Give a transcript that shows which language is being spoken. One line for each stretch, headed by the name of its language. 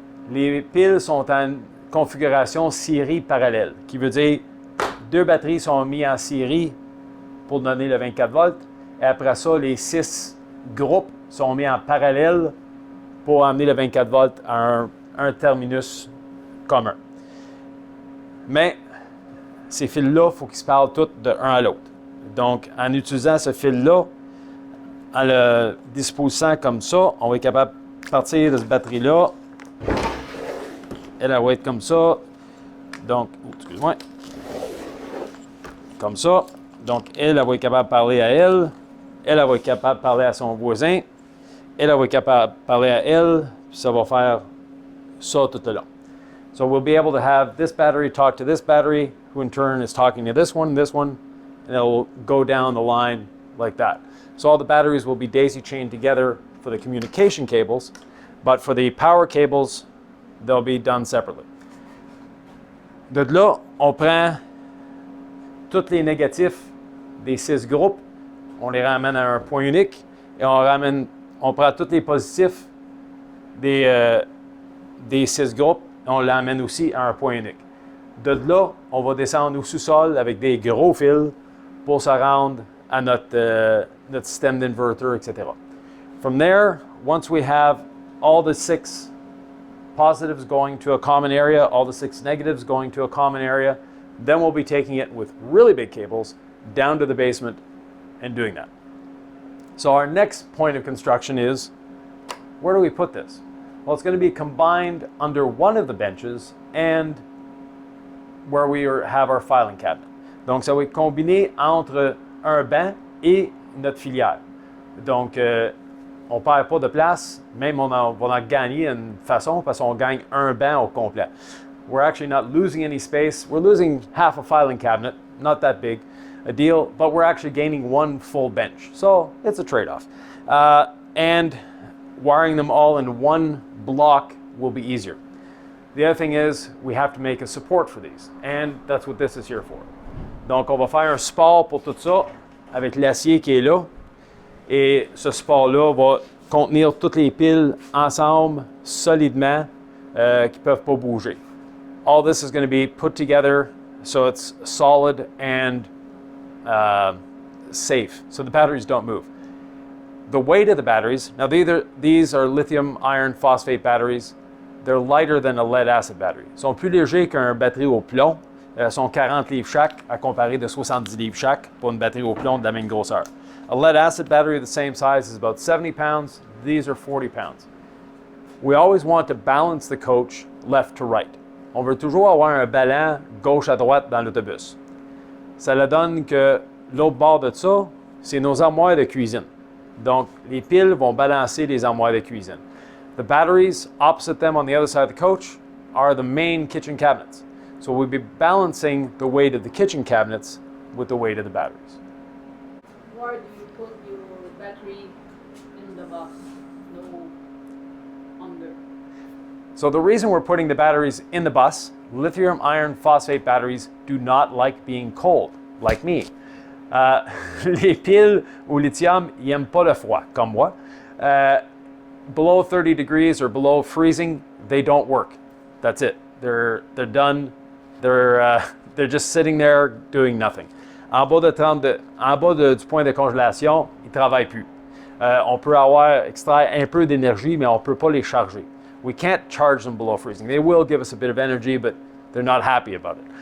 French: Les piles sont en configuration série parallèle, qui veut dire 2 batteries sont mises en série pour donner le 24 volts, et après ça, les 6 groupes sont mis en parallèle pour amener le 24 volts à un terminus commun. Mais ces fils-là, il faut qu'ils se parlent tous de un à l'autre. Donc, en utilisant ce fil-là, en le disposant comme ça, on va être capable de partir de cette batterie-là. Elle va être comme ça. Donc, excuse-moi. Comme ça. Donc, elle va être capable de parler à elle. Elle va être capable de parler à son voisin. Elle va être capable de parler à elle. Puis ça va faire ça tout le long.
English: So we'll be able to have this battery talk to this battery, who in turn is talking to this one, and it'll go down the line like that. So all the batteries will be daisy chained together for the communication cables, but for the power cables, they'll be done separately.
French: De là, on prend tous les négatifs des 6 groupes, on les ramène à un point unique, et on prend tous les positifs des 6 groupes, et on l'amène aussi à un point unique. De là, on va descendre au sous-sol avec des gros fils pour se rendre à notre système d'inverter, etc.
English: From there, once we have all the 6 positives going to a common area, all the 6 negatives going to a common area, then we'll be taking it with really big cables down to the basement and doing that. So our next point of construction is, where do we put this? Well, it's going to be combined under one of the benches and where we have our filing cabinet.
French: Donc, ça va être combiné entre un banc et notre filière. Donc, on ne perd pas de place, même on va en gagner une façon parce qu'on gagne un banc au complet.
English: We're actually not losing any space. We're losing half a filing cabinet, not that big a deal, but we're actually gaining one full bench. So it's a trade-off. And wiring them all in one block will be easier. The other thing is we have to make a support for these, and that's what this is here for.
French: Donc on va faire un support pour tout ça avec l'acier qui est là, et ce support-là va contenir toutes les piles ensemble solidement qui ne peuvent pas bouger.
English: All this is going to be put together so it's solid and safe, so the batteries don't move. The weight of the batteries, now these are lithium iron phosphate batteries. They're lighter than a lead acid battery.
French: Ils sont plus légers qu'un batterie au plomb. Sont 40 livres chaque, à comparer de 70 livres chaque pour une batterie au plomb de la même grosseur.
English: A lead acid battery of the same size is about 70 pounds. These are 40 pounds. We always want to balance the coach left to right.
French: On veut toujours avoir un ballon gauche à droite dans l'autobus. Ça le donne que l'autre bord de ça, c'est nos armoires de cuisine. Donc, les piles vont balancer les armoires de cuisine.
English: The batteries opposite them on the other side of the coach are the main kitchen cabinets. So we'll be balancing the weight of the kitchen cabinets with the weight of the batteries. Where do you put your battery in the bus? No under. So the reason we're putting the batteries in the bus, lithium iron phosphate batteries do not like being cold, like me.
French: Les piles au lithium, ils n'aiment pas le froid, comme moi.
English: Below 30 degrees or below freezing, they don't work. That's it. They're done. They're just sitting there doing nothing.
French: En bas du point de congélation, ils ne travaillent plus. On peut extraire un peu d'énergie, mais on ne peut pas les charger.
English: We can't charge them below freezing. They will give us a bit of energy, but they're not happy about it.